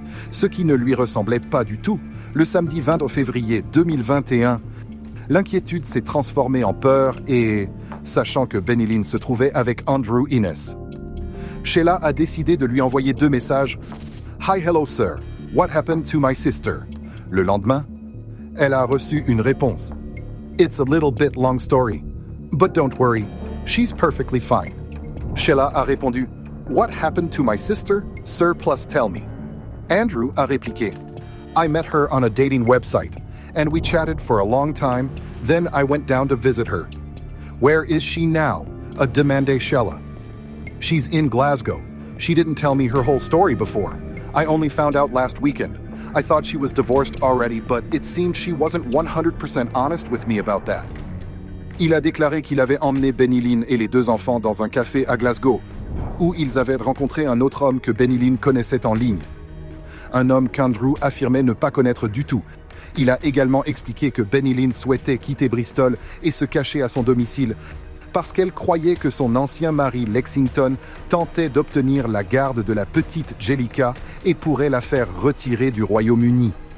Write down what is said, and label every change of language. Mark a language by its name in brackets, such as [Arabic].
[French] Ce qui ne lui ressemblait pas du tout. Le samedi 20 février 2021, l'inquiétude s'est transformée en peur et, sachant que Benny Lynn se trouvait avec Andrew Innes, Sheila a décidé de lui envoyer 2 messages. [English] « Hi, hello sir. What happened to my sister? » [French] Le lendemain, elle a reçu une réponse. [English] « It's a little bit long story. But don't worry, she's perfectly fine. » [French] Sheila a répondu [English] « What happened to my sister? Sir, plus tell me. » [French] Andrew a répliqué [English] « I met her on a dating website, and we chatted for a long time, then I went down to visit her. Where is she now? [French] A demandé Sheila. [English] She's in Glasgow. She didn't tell me her whole story before. I only found out last weekend. I thought she was divorced already, but it seems she wasn't 100% honest with me about that. [French] » Il a déclaré qu'il avait emmené Benny Lynn et les 2 enfants dans un café à Glasgow, où ils avaient rencontré un autre homme que Benny Lynn connaissait en ligne. Un homme qu'Andrew affirmait ne pas connaître du tout. Il a également expliqué que Benny Lynn souhaitait quitter Bristol et se cacher à son domicile parce qu'elle croyait que son ancien mari Lexington tentait d'obtenir la garde de la petite Jellica et pourrait la faire retirer du Royaume-Uni.